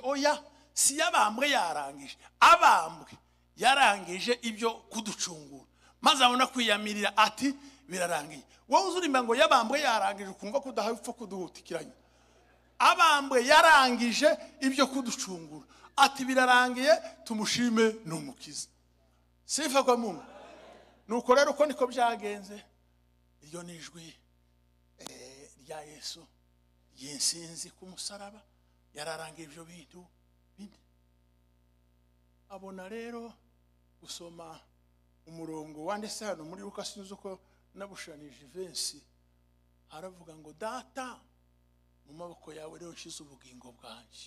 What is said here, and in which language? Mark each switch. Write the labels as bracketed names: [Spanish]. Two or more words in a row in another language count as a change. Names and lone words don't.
[Kinyarwanda] Oya, si yabambwe yarangije, abambwe yarangije ibyo kuducungura, maze abona kwiyamirira ati birarangiye. Wowe uzurimba ngo yabambwe yarangije ukumva kudahaye upfa kuduhutikiranya. Abambwe yarangije ibyo kuducungura ati birarangiye tumushime n'umukiza. [Swahili] Sifa kwa Mungu. [Kinyarwanda] Nuko rero uko niko byagenze. Iryo ni ijwi rya Yesu y'insinzi ku musaraba. Yararangiye ibyo bintu bine. Abona rero gusoma umurongo wanditse hano muri Luka, sinzi uko nabushanije Vensi, haravuga ngo data mu maboko yawe rero nshize ubugingo bwanjye.